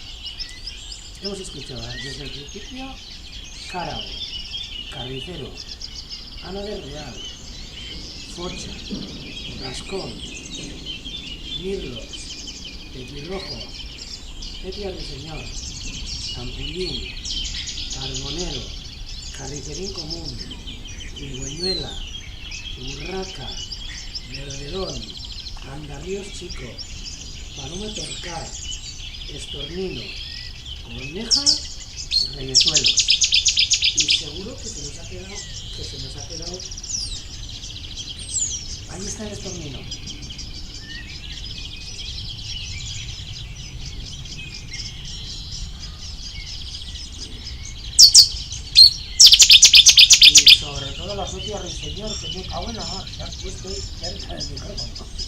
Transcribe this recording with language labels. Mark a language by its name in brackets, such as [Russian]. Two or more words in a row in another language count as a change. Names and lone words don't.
[Spanish] Hemos escuchado desde el principio Cárabo, Carnicero, Ana del Real, Focha, Rascón, mirlos, petirrojo, sepia ruiseñor, campullín, carbonero, carricerín común, cigüeñuela, urraca, verderón, andarríos chico, paloma torcal, estornino, corneja, reyesuelos. Y seguro que se nos ha quedado, ahí está el estornino. Y sobre todo la sepia ruiseñor, que me cago en la mar, ya estoy cerca del micrófono.